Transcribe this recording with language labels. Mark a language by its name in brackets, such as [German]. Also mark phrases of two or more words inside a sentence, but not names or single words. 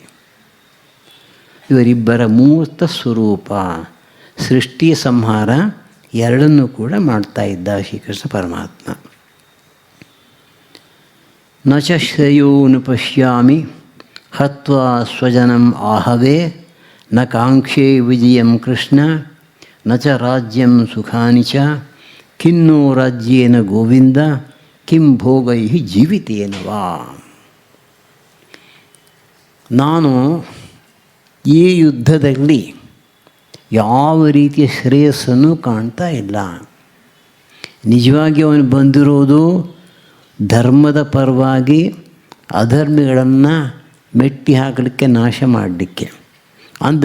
[Kannada] ಇವರಿಬ್ಬರ ಮೂರ್ತ ಸ್ವರೂಪ, ಸೃಷ್ಟಿ ಸಂಹಾರ ಎರಡನ್ನೂ ಕೂಡ ಮಾಡ್ತಾ ಇದ್ದ ಶ್ರೀಕೃಷ್ಣ ಪರಮಾತ್ಮ. [Sanskrit] ನ ಚ ಶ್ರೇಯೋನು ಪಶ್ಯಾಮಿ ಹತ್ವಾ ಸ್ವಜನಂ ಆಹವೇ ನ ಕಾಂಕ್ಷೇ ವಿಜಯಂ ಕೃಷ್ಣ ನ ಚ ರಾಜ್ಯಂ ಸುಖಾನಿ ಚ ಕಿನ್ನೋ ರಾಜ್ಯೇನ ಗೋವಿಂದ ಕಿಂ ಭೋಗೈ ಜೀವಿತೇನವಾ. [Kannada] ನಾನು ಈ ಯುದ್ಧದಲ್ಲಿ ಯಾವ ರೀತಿಯ ಶ್ರೇಯಸ್ಸನ್ನು ಕಾಣ್ತಾ ಇಲ್ಲ. ನಿಜವಾಗಿ ಅವನು ಬಂದಿರೋದು ಧರ್ಮದ ಪರವಾಗಿ ಅಧರ್ಮಿಗಳನ್ನು ಮೆಟ್ಟಿ ಹಾಕಲಿಕ್ಕೆ, ನಾಶ ಮಾಡಲಿಕ್ಕೆ.